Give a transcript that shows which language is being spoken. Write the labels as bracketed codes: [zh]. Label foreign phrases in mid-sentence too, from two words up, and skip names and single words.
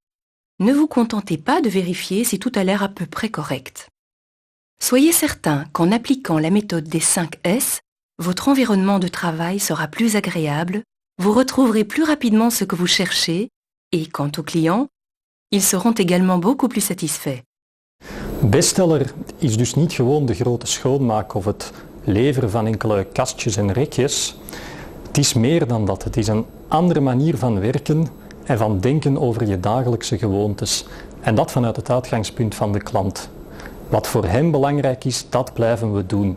[fr] Ne vous contentez pas de vérifier si tout a l'air à peu près correct. Soyez certain qu'en appliquant la méthode des 5 S, votre environnement de travail sera plus agréable, vous retrouverez plus rapidement ce que vous cherchez et quant aux clients, ils seront également beaucoup plus satisfaits. [nl] Bestseller is dus niet gewoon de grote schoonmaak of het leveren van enkele kastjes en rekjes. Het is meer dan dat. Het is een andere manier van werken en van denken over je dagelijkse gewoontes. En dat vanuit het uitgangspunt van de klant. Wat voor hem belangrijk is, dat blijven we doen.